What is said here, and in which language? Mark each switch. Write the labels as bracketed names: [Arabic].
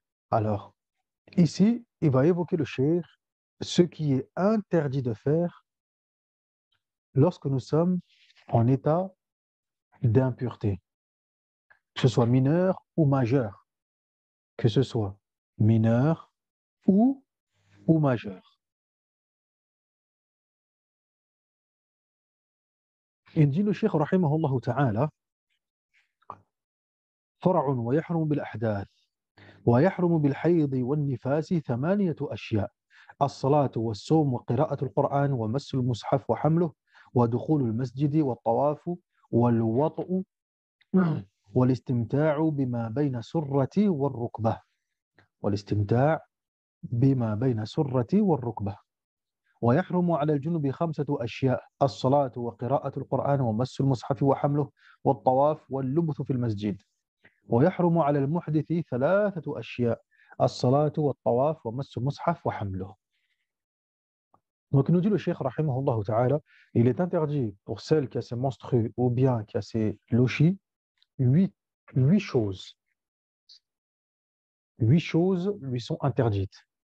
[French] Alors, ici, il va évoquer le Cheikh ce qui est interdit de faire lorsque nous sommes en état d'impureté, que ce soit mineur ou majeur, que ce soit mineur ou majeur. Il dit le Cheikh rahimahullah ta'ala [Arabic] فرع ويحرم بالأحداث ويحرم بالحيض والنفاس 8 أشياء: الصلاة والصوم وقراءة القرآن ومس المصحف وحمله ودخول المسجد والطواف والوطء والاستمتاع بما بين سرة والركبة والاستمتاع بما بين سرة والركبة. ويحرم على الجنب 5 أشياء: الصلاة وقراءة القرآن ومس المصحف وحمله والطواف واللبث في المسجد. ويحرم على المحدث 3 أشياء: الصلاة والطواف ومس المصحف وحمله. [French] Donc il nous dit le Cheikh rahimahullah ta'ala, il est interdit pour celle qui a ses menstrues ou bien qui a ses lochis, huit choses. 8 choses lui sont interdites.